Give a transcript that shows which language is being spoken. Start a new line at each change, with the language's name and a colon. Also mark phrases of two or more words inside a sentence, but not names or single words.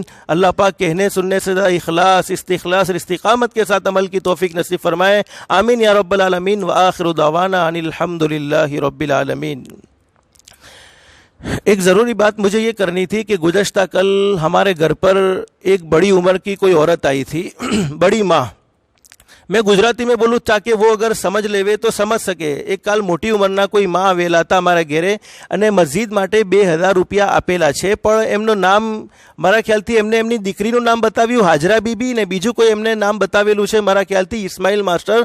Urdu: اللہ پاک کہنے سننے سے اخلاص، استخلاص اور استقامت کے ساتھ عمل کی توفیق نصیب فرمائے،
Arabic: آمین یا رب العالمین۔ وآخر دعوانا ان الحمدللہ رب العالمین۔
Urdu: ایک ضروری بات مجھے یہ کرنی تھی کہ گزشتہ کل ہمارے گھر پر ایک بڑی عمر کی کوئی عورت آئی تھی، بڑی ماں۔
Gujarati: મેં ગુજરાતીમાં બોલું
Urdu: تاکہ وہ اگر سمجھ لیوے
Gujarati: તો સમજ શકે. એક કાલ મોટી ઉંમરના કોઈ માં આવેલા હતા મારા ઘેરે અને મસ્જિદ માટે 2000 રૂપિયા આપેલા છે, પણ એમનું નામ મારા ખ્યાલથી એમને એમની દીકરીનું નામ બતાવ્યું હાજરા બીબી ને બીજું કોઈ એમને નામ બતાવેલું છે મારા ખ્યાલથી ઇસ્માઇલ માસ્ટર.